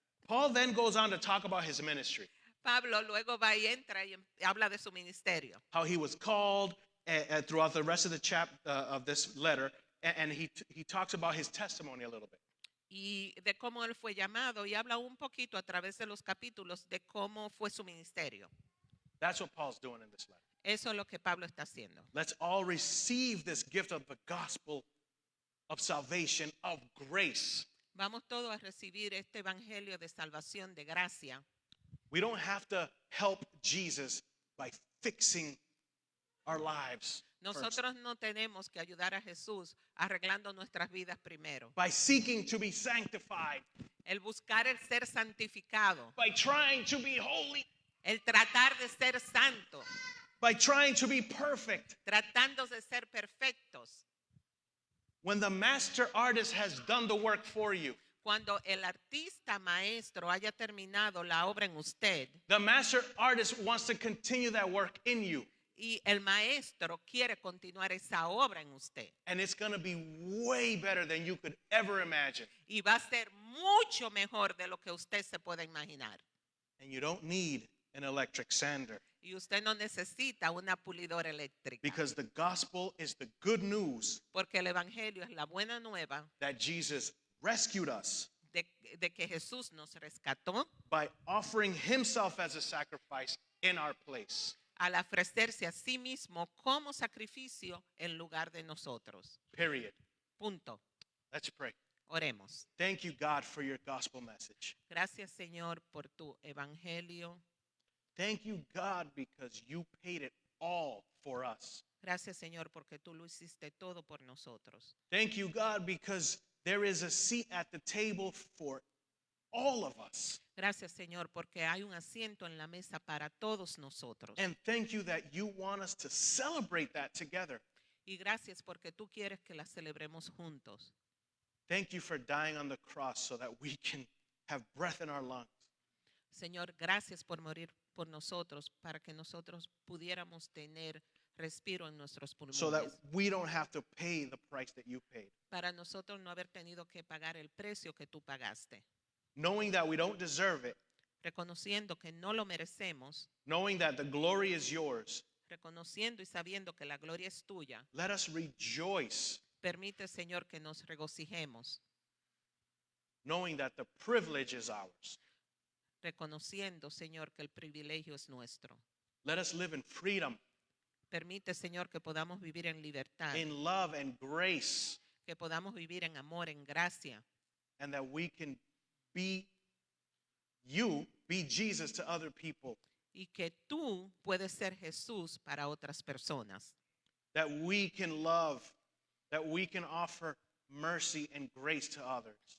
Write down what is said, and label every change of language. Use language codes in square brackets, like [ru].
[en] Paul then goes on to talk about his ministry, [es] Pablo luego va y entra y habla de su ministerio. [en] how he was called throughout the rest of the of this letter, and he talks about his testimony a little bit. [es] Y de cómo él fue llamado y habla un poquito a través de los capítulos de cómo fue su ministerio. [en] That's what Paul's doing in this letter. [es] Eso es lo que Pablo está haciendo. [en] Let's all receive this gift of the gospel of salvation, of grace. [es] Vamos todos a recibir este evangelio de salvación, de gracia. [en] We don't have to help Jesus by fixing our lives, first, [es] Nosotros no tenemos que ayudar a Jesús arreglando nuestras vidas primero. [en] by seeking to be sanctified, [es] El buscar el ser santificado, [en] by trying to be holy, [es] el tratar de ser santo, [en] by trying to be perfect. [es] tratando de ser perfectos. [en] When the master artist has done the work for you, [es] Cuando el artista maestro haya terminado la obra en usted [en] the master artist wants to continue that work in you. [es] y el maestro quiere continuar esa obra en usted [en] And it's going to be way better than you could ever imagine. [es] y va a ser mucho mejor de lo que usted se pueda imaginar. [en] And you don't need an electric sander [es] Y usted no necesita una pulidora eléctrica [en] because the gospel is the good news [es] porque el evangelio es la buena nueva [en] that Jesus rescued us [es] de que Jesús nos rescató [en] by offering himself as a sacrifice in our place. [es] al ofrecerse a sí mismo como sacrificio en lugar de nosotros. [en] Period. [es] Punto. [en] Let's pray. [es] Oremos. [en] Thank you, God, for your gospel message. [es] Gracias, Señor, por tu evangelio. [en] Thank you, God, because you paid it all for us. [es] Gracias, Señor, porque tú lo hiciste todo por nosotros. [en] Thank you, God, because there is a seat at the table for all of us. [es] Gracias, Señor, porque hay un asiento en la mesa para todos nosotros. [en] And thank you that you want us to celebrate that together. [es] Y gracias porque tú quieres que la celebremos juntos. [en] Thank you for dying on the cross so that we can have breath in our lungs. [es] Señor, gracias por morir por nosotros para que nosotros pudiéramos tener respiro en nuestros [en] So that [es] pulmones. [en] we don't have to pay the price that you paid. [es] Para nosotros no haber tenido que pagar el precio que tú pagaste. [en] Knowing that we don't deserve it, [es] Reconociendo que no lo merecemos, [en] knowing that the glory is yours, [es] reconociendo y sabiendo que la gloria es tuya. [en] Let us rejoice, [es] Permite, Señor, que nos regocijemos, [en] knowing that the privilege is ours. [es] reconociendo, Señor, que el privilegio es nuestro. [en] Let us live in freedom, [es] Permite, Señor, que podamos vivir en libertad, [en] in love and grace, [es] que podamos vivir en amor, en gracia, [en] and that we can be Jesus to other people. [es] y que tú puedes ser Jesús para otras personas. [en] That we can love, that we can offer mercy and grace to others.